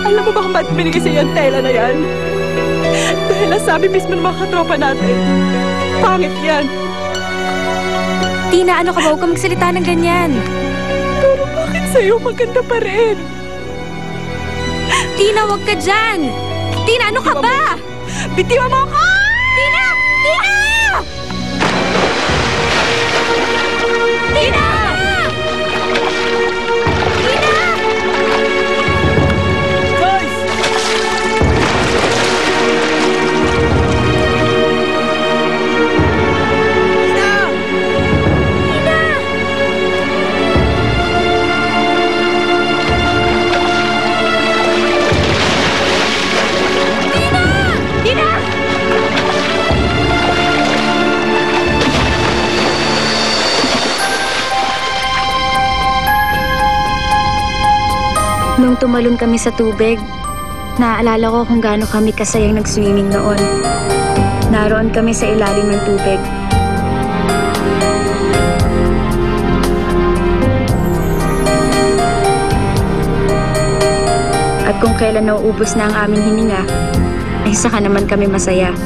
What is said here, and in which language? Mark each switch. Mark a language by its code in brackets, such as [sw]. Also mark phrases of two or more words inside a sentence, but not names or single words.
[tl] mo ba kung ba't binigay sa'yo ang tela na yan? Dahil nasabi mismo ng mga katropa natin, pangit yan. Tina, ano ka ba? Huwag ka magsalita ng ganyan. Pero bakit sa'yo maganda pa rin? Tina, huwag ka dyan! Tina, ano ka ba? Bitiwan mo ako! Tina! Tina! Tina! Tina! Joyce! Tina! Tina! Nung tumalon kami sa tubig, naaalala ko kung gaano kami kasayang nag-swimming noon. Naroon kami sa ilalim ng tubig. At kung kailan nauubos na ang aming hininga, ay saka naman kami masaya.